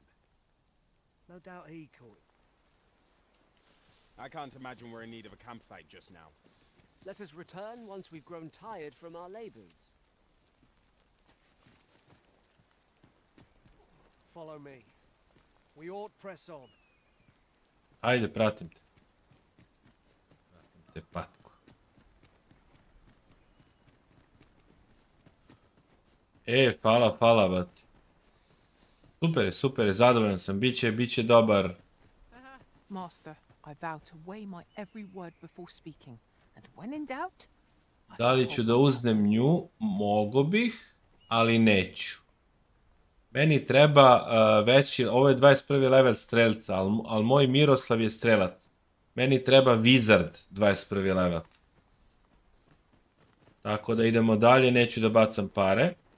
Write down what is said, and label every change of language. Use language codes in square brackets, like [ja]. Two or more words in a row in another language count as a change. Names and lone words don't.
[en] No doubt he caught. I can't imagine we're in need of a campsite just now. Let us return once we've grown tired from our labors. Follow me. We ought press on. [sr] Ajde, pratim te. Pratim te, patku. Hvala, bat. Super je, zadovoljan sam. Biće dobar. [en] Master, I vow to weigh my every word before speaking, and when in doubt, [sr] Da li ću da uznem nju? Mogo bih, ali neću. Meni treba veći, ovo je 21. level strelca, ali moj Miroslav je strelac. Meni treba Wizard 21. level. Tako da idemo dalje, neću da bacam pare.